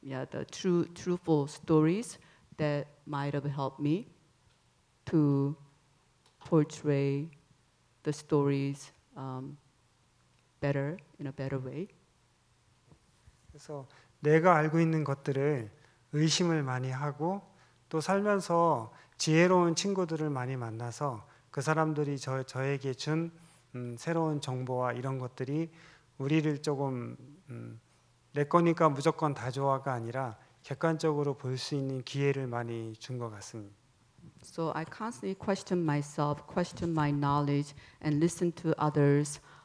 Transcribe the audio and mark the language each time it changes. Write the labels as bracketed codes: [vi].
[en] the truthful stories that might have helped me to portray the stories better, in a better way. [ko] 그래서 내가 알고 있는 것들을 의심을 많이 하고 또 살면서 지혜로운 친구들을 많이 만나서 그 사람들이 저에게 준 새로운 정보와 이런 것들이 우리를 조금 내 거니까 무조건 다 좋아가 아니라 객관적으로 볼 수 있는 기회를 많이 준 것 같습니다. [en] So I constantly question myself, question my knowledge, and listen to others.